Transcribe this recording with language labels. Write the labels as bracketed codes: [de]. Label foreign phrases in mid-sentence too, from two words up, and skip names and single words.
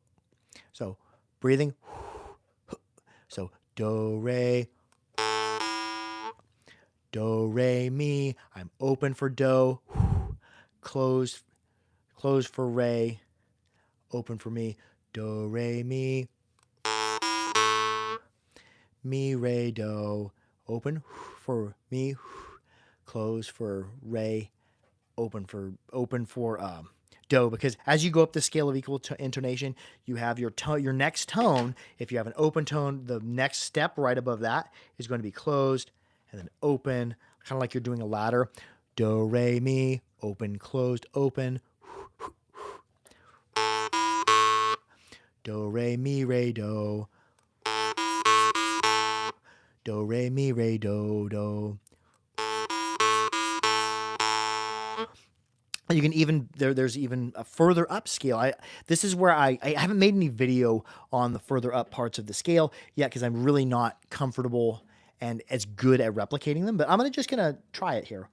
[en] So breathing. So do, re. Do, re, mi. I'm open for do. Close for re. Open for mi. Do, re, mi. Mi, re, do. Open for mi. Close for re. Open for do, because as you go up the scale of equal intonation, you have your next tone. If you have an open tone, the next step right above that is going to be closed and then open, kind of like you're doing a ladder. Do, re, mi, open, closed, open. Do, re, mi, re, do. Do, re, mi, re, do, do. You can even, there's even a further up scale. This is where I haven't made any video on the further up parts of the scale yet because I'm really not comfortable and as good at replicating them, but I'm just going to try it here.